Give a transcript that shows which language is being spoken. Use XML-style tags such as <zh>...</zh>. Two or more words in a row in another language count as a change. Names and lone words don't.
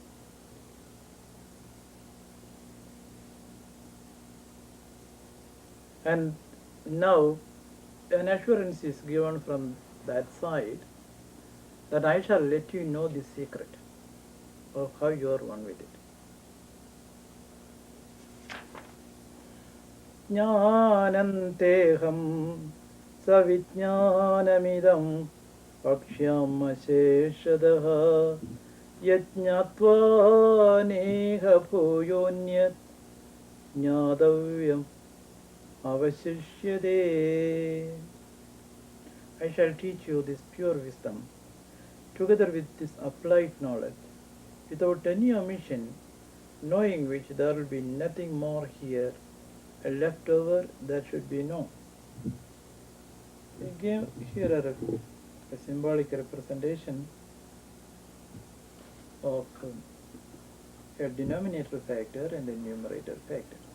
<en>And now an assurance is given from that side that I shall let you know the secret of how you are one with it.</en> <sa>ज्ञानं तेऽहं सविज्ञानमिदं वक्ष्याम्यशेषतः यज्ज्ञात्वा नेह भूयोऽन्यज्ज्ञातव्यमवशिष्यते.</sa> <en>I shall teach you this pure wisdom together with this applied knowledge, without any omission, knowing which there will be nothing more here left over that should be known. We give here a symbolic representation of a denominator factor and a numerator factor.</en>